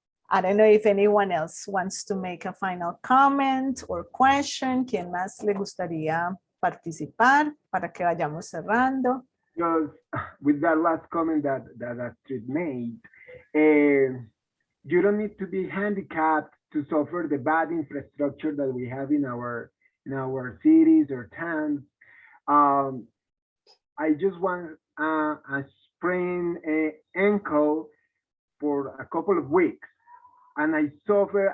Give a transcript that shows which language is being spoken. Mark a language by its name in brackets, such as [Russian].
[English] I don't know if anyone else wants to make a final comment or question. [Spanish] ¿Quién más le gustaría participar para que vayamos cerrando? [English] Just with that last comment that Astrid made, you don't need to be handicapped to suffer the bad infrastructure that we have in our cities or towns. I just want a sprained ankle for a couple of weeks, and I suffer.